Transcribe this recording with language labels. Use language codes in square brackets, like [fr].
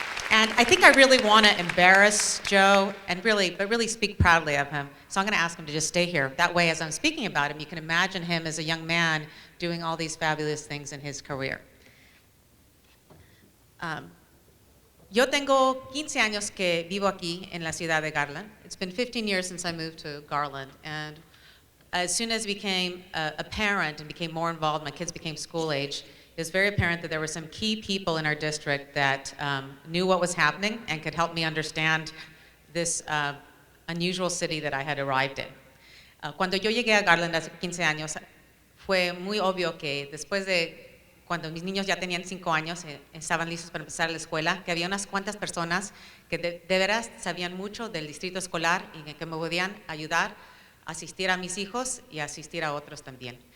[en] And I think I really want to embarrass Joe but really speak proudly of him. So I'm going to ask him to just stay here. That way, as I'm speaking about him, you can imagine him as a young man doing all these fabulous things in his career. [es] Yo tengo 15 años que vivo aquí en la ciudad de Garland. [en] It's been 15 years since I moved to Garland. And as soon as I became a parent and became more involved, my kids became school age, it was very apparent that there were some key people in our district that knew what was happening and could help me understand this unusual city that I had arrived in. [es] Cuando yo llegué a Garland hace 15 años, fue muy obvio que después de cuando mis niños ya tenían 5 años, estaban listos para empezar la escuela, que había unas cuantas personas que de veras sabían mucho del distrito escolar y que me podían ayudar a asistir a mis hijos y a asistir a otros también.